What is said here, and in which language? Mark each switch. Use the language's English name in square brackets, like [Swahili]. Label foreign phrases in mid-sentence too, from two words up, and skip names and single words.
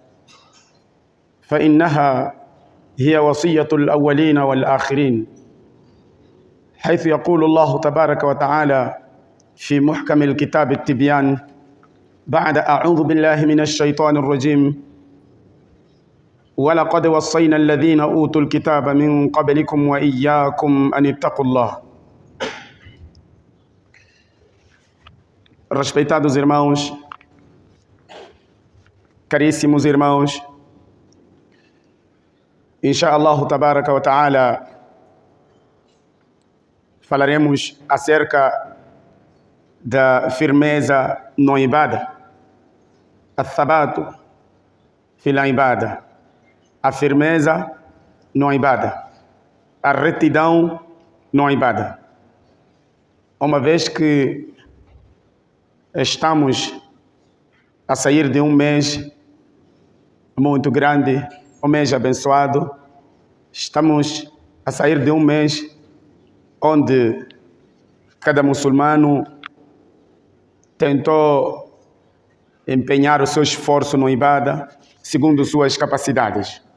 [Arabic] فإنها هي وصية الأولين والآخرين، حيث يقول الله تبارك وتعالى في محكم الكتاب التبيان بعد أعوذ بالله من الشيطان الرجيم: ولقد وصينا الذين أوتوا الكتاب من قبلكم وإياكم أن اتقوا الله. [Portuguese] Respeitados irmãos, caríssimos irmãos, [Arabic] إن شاء الله تبارك وتعالى, [Portuguese] falaremos acerca da firmeza no ibada, [Arabic] الثبات في العبادة, [Portuguese] a firmeza no ibada, a retidão no ibada. Uma vez que estamos a sair de um mês muito grande, um mês abençoado, estamos a sair de um mês onde cada muçulmano tentou empenhar o seu esforço no ibada segundo suas capacidades.